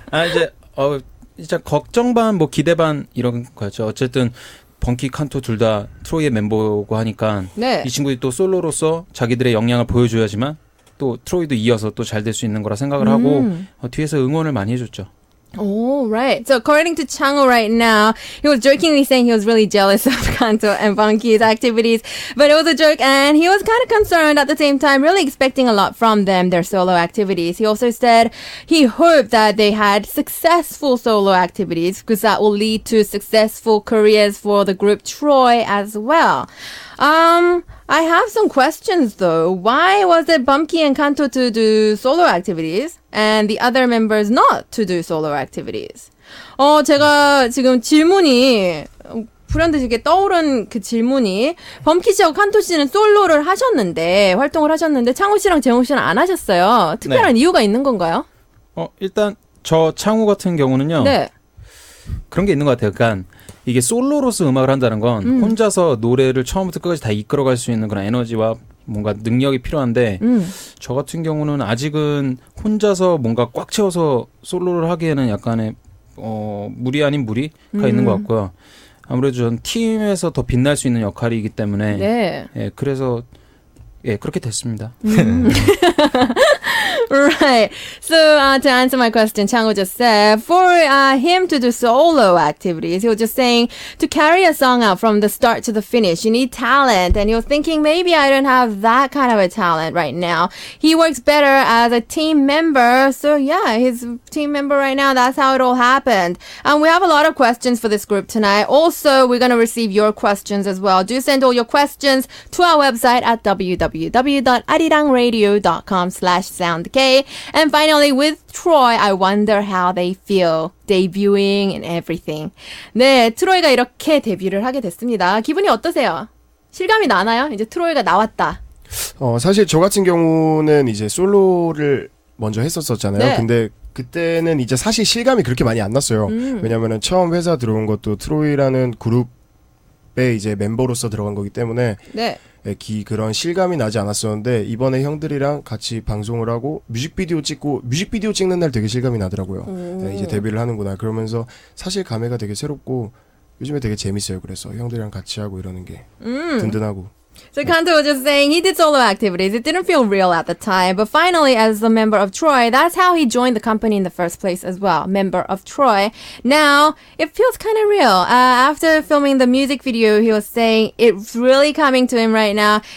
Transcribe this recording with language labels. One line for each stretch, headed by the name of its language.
Korean: 이제 진짜 걱정 반 뭐 기대 반 이런 거였죠. 어쨌든 범키 칸토 둘 다 트로이의 멤버고 하니까 네. 이 친구들이 또 솔로로서 자기들의 역량을 보여줘야지만 또 트로이도 이어서 또 잘 될 수 있는 거라 생각을 하고 뒤에서 응원을 많이 해줬죠.
English: Oh, right. So according to Chango right now, he was jokingly saying he was really jealous of Kanto and Bumpkey's activities, but it was a joke and he was kind of concerned at the same time, really expecting a lot from them, their solo activities. He also said he hoped that they had successful solo activities because that will lead to successful careers for the group Troy as well. I have some questions though. Why was it Bumpkey and Kanto to do solo activities and the other members not to do solo activities?
Korean: 제가 지금 질문이 불현듯이 떠오른 그 질문이 범키 씨하고 칸토 씨는 솔로를 하셨는데 활동을 하셨는데 창호 씨랑 재홍 씨는 안 하셨어요. 특별한 이유가 있는 건가요? 일단 저 창우 같은 경우는요. 네. 그런 게 있는 것 같아요. 그러니까 이게 솔로로서 음악을 한다는 건 혼자서 노래를 처음부터 끝까지 다 이끌어갈 수 있는 그런 에너지와 뭔가 능력이 필요한데 저 같은 경우는 아직은 혼자서 뭔가 꽉 채워서 솔로를 하기에는 약간의 무리 아닌 무리가 있는 것 같고요. 아무래도 전 팀에서 더 빛날 수 있는 역할이기 때문에 네. 그래서 그렇게 됐습니다.
English: Right. So to answer my question, Chango just said for him to do solo activities, he was just saying to carry a song out from the start to the finish, you need talent. And he was thinking maybe I don't have that kind of a talent right now. He works better as a team member. So yeah, he's a team member right now. That's how it all happened. And we have a lot of questions for this group tonight. Also, we're going to receive your questions as well. Do send all your questions to our website at www.arirangradio.com/soundk. And finally, with Troy, I wonder how they feel debuting and everything.
Korean: 네, 트로이가 이렇게 데뷔를 하게 됐습니다. 기분이 어떠세요? 실감이 나나요? 이제 트로이가 나왔다. 사실 저 같은 경우는 이제 솔로를 먼저 했었잖아요. 네. 근데 그때는 이제 사실 실감이 그렇게 많이 안 났어요. 왜냐면은 처음 회사 들어온 것도 트로이라는 그룹의 이제 멤버로서 들어간 거기 때문에 네. 그런 실감이 나지 않았었는데 이번에 형들이랑 같이 방송을 하고 뮤직비디오 찍는 날 되게 실감이 나더라고요. 네, 이제 데뷔를 하는구나. 그러면서 사실 감회가 되게 새롭고 요즘에 되게 재밌어요. 그래서 형들이랑 같이 하고 이러는 게 든든하고.
English: So Kanto was just saying he did solo activities. It didn't feel real at the time, but finally, as a member of Troy, that's how he joined the company in the first place as well. Member of Troy. Now it feels kind of real. After filming the music video, he was saying it's really coming to him right now.